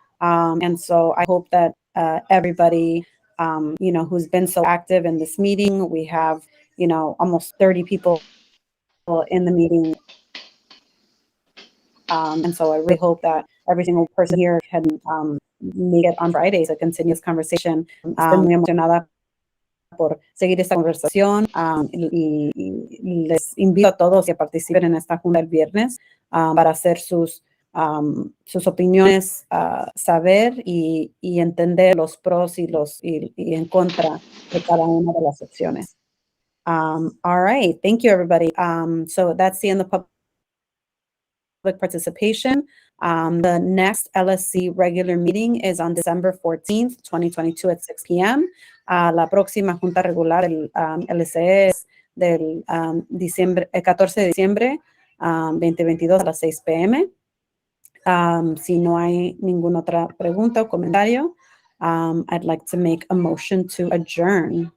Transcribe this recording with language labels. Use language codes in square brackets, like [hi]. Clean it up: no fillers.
[en] And so I hope that everybody, who's been so active in this meeting, we have, almost 30 people in the meeting. And so I really hope that every single person here can make it on Friday to continue this conversation. [es] Estoy muy emocionada por seguir esta conversación y les invito a todos que participen en esta junta el viernes para hacer sus opiniones, saber y entender los pros y en contra de cada una de las opciones. [en] All right, thank you everybody. So that's the end of public participation. The next LSC regular meeting is on December 14th, 2022 at 6 p.m. [es] La próxima junta regular, el LSC, es del 14 de diciembre 2022 a las 6 p.m. Si no hay ninguna otra pregunta o comentario, [en] I'd like to make a motion to adjourn.